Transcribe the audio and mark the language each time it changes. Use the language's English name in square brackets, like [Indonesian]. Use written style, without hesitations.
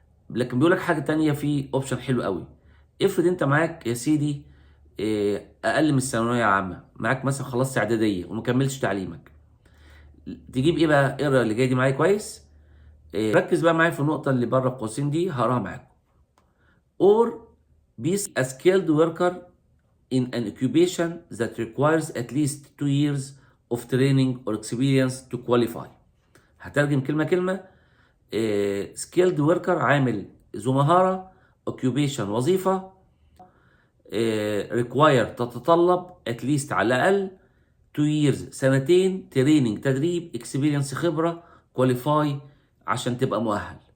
[Arabic] لكن بيقول لك حاجه تانية، في اوبشن حلو قوي. افرض انت معاك يا سيدي اقل من الثانويه العامه، معاك مثلا خلصت اعداديه وما كملتش تعليمك، تجيب ايه بقى؟ اقرا اللي جاي دي معايا كويس. ركز بقى معايا في النقطه اللي بره القوسين دي، هقراها معاكم. [English] or be a skilled worker in an occupation that requires at least 2 years of training or experience to qualify. [Arabic] هترجم كلمة كلمة. [English] skilled worker [Arabic] عامل ذو مهارة، [English] occupation [Arabic] وظيفة، [English] require [Arabic] تتطلب [English] at least [Arabic] على الأقل [English] 2 years [Arabic] سنتين، [English] training [Arabic] تدريب، [English] experience [Arabic] خبرة، [English] qualify [Arabic] عشان تبقى مؤهل.